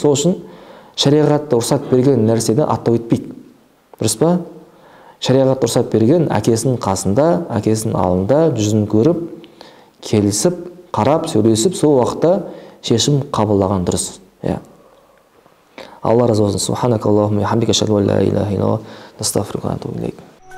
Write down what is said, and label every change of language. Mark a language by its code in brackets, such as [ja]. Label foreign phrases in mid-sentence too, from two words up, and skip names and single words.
[kk] Сол үшін шариғатта рұқсат берген нәрседен аттап өтпейді, дұрыс па? Шариғат рұқсат берген әкесінің қасында, әкесінің алдында жүзін көріп, келісіп, қарап, сөйлесіп, сол уақытта шешім қабылдаған дұрыс. Алла разы болсын. [ar] سبحانك اللهم وبحمدك، أشهد أن لا إله إلا أنت، أستغفرك وأتوب إليك.